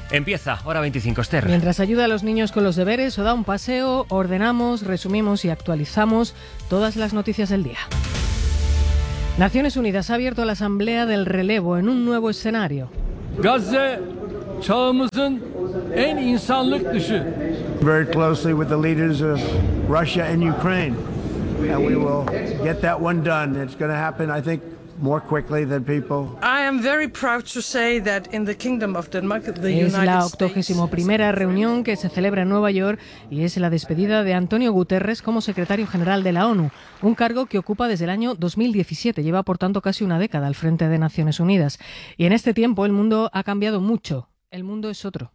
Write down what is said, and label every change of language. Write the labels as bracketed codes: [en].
[es] Empieza, hora 25, Esther. Mientras ayuda a los niños con los deberes o da un paseo, ordenamos, resumimos y actualizamos todas las noticias del día. Naciones Unidas ha abierto la Asamblea del Relevo en un nuevo escenario. [tr] Gaza, çağımızın en insanlık dışı. [en] Very closely with the leaders of Russia and Ukraine, and we will get that one done. It's going to happen, I think, more quickly than people. I am very proud to say that in the Kingdom of Denmark, the United States. [es] Es la 81ª reunión que se celebra en Nueva York y es la despedida de Antonio Guterres como secretario general de la ONU, un cargo que ocupa desde el año 2017. Lleva, por tanto, casi una década al frente de Naciones Unidas. Y en este tiempo el mundo ha cambiado mucho. El mundo es otro.